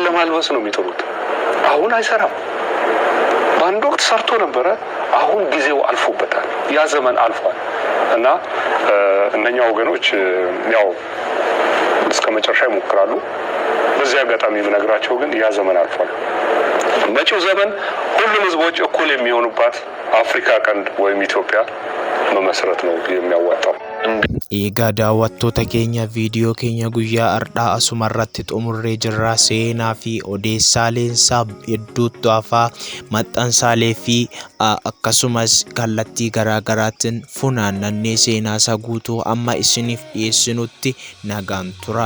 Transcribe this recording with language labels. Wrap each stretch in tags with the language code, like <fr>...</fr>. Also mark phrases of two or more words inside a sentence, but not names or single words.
<am>ለማልበስ ነው የሚጥሩት። አሁን አይሰራም። በአንድ ወቅት ሰርቶ ነበረ። አሁን ጊዜው አልፎበታል። ያ ዘመን አልፏል እና እነኛ ወገኖች ያው እስከ መጨረሻ ይሞክራሉ። በዚህ አጋጣሚ የምነግራቸው ግን ያ ዘመን አልፏል። መጪው ዘመን ሁሉም ህዝቦች እኩል የሚሆኑባት አፍሪካ ቀንድ ወይም ኢትዮጵያ መመስረት ነው የሚያዋጣው።</am> <om>Egaa daawwattoota keenya viidiyoo keenya guyyaa har'aa asumarratti xumurree jirra. Seenaa fi odeessaaleensaa hedduutu hafaa, maxxansaalee fi akkasumas kallattii garaagaraatiin funaannannee seenaa isaa guutuu amma isiniif dhiyeessinutti nagaan tura.</om>